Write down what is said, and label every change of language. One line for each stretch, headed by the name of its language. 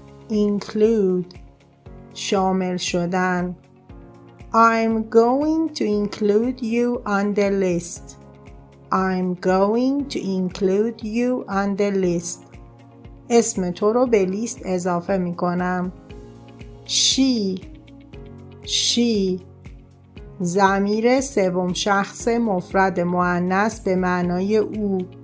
Persian: include شامل شدن.
English: I'm going to include you on the list. I'm going to include you on the list.
Persian: اسم تو رو به لیست اضافه می کنم. she ضمیر سوم شخص مفرد مؤنث به معنای او.